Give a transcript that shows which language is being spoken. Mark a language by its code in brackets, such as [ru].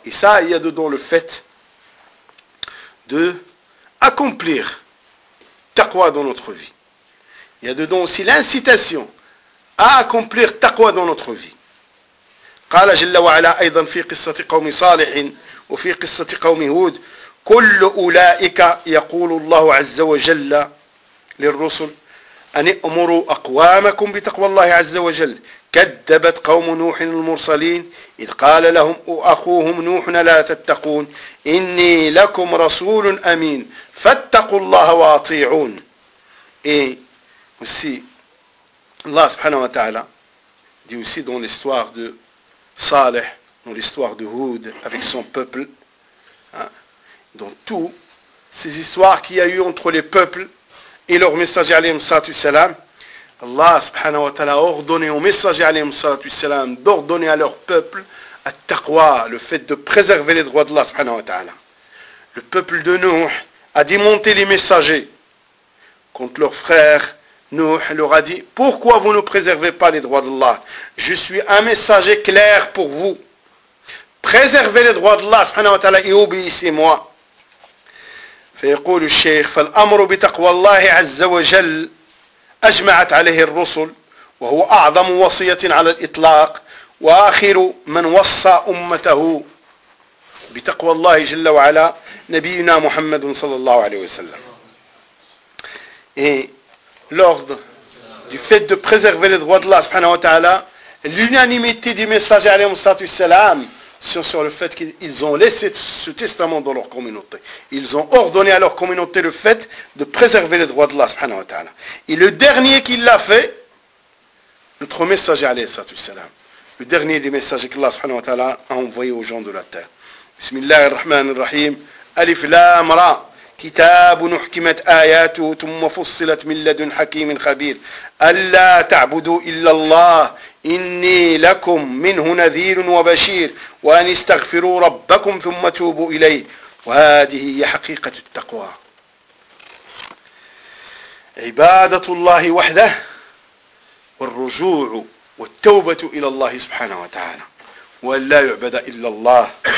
[fr] Et ça, il y a dedans le fait de accomplir taqwa dans notre vie. Il y a dedans aussi l'incitation à accomplir taqwa dans notre vie. [ar] قال جل وعلا ايضا في قصه قوم صالح وفي قصه قوم هود كل اولئك يقول الله عز وجل للرسل ان امروا اقوامكم بتقوى الله عز وجل. كذبت قوم نوح المرسلين إذ قال لهم أخوهم نوح لا تتقون إني لكم رسول أمين فاتقوا الله وأطيعون. [fr] Et aussi Allah subhanahu wa ta'ala dit aussi dans l'histoire de Saleh, dans l'histoire de Hud avec son peuple, hein, dans toutes ces histoires qu'il y a eu entre les peuples et leur messager alayhi salatu salam, Allah subhanahu wa ta'ala a ordonné aux messagers alayhi salatu salam d'ordonner à leur peuple à taqwa, le fait de préserver les droits d'Allah subhanahu wa ta'ala. Le peuple de Nuh a dit monter les messagers contre leur frère Nuh leur a dit, pourquoi vous ne préservez pas les droits d'Allah? Je suis un messager clair pour vous. Préservez les droits d'Allah subhanahu wa ta'ala et obéissez-moi. [ar] Fayaqulu al-shaykh fal-amru bi taqwa Allah azza wa jal أجمعت عليه الرسل وهو أعظم وصية على الإطلاق وآخر من وصى أمته بتقوى الله جل وعلا نبينا محمد صلى الله عليه وسلم. [fr] Et l'ordre du fait de préserver les droits d'Allah subhanahu wa ta'ala, l'unanimité du messager alayhi salatu wa salam sur le fait qu'ils ont laissé ce testament dans leur communauté. Ils ont ordonné à leur communauté le fait de préserver les droits d'Allah subhanahu wa ta'ala. Et le dernier qui l'a fait, notre messager alayhi salatu wassalam, le dernier des messagers qu'Allah subhanahu wa ta'ala a envoyé aux gens de la terre. [ar] Bismillahir Rahmanir Rahim, Alif Lam Ra. كتاب نحكمت آياته ثم فصلت من لدن حكيم خبير ألا تعبدوا إلا الله إني لكم منه نذير وبشير وأن استغفروا ربكم ثم توبوا إليه وهذه هي حقيقة التقوى عبادة الله وحده والرجوع والتوبة إلى الله سبحانه وتعالى وأن لا يعبد إلا الله.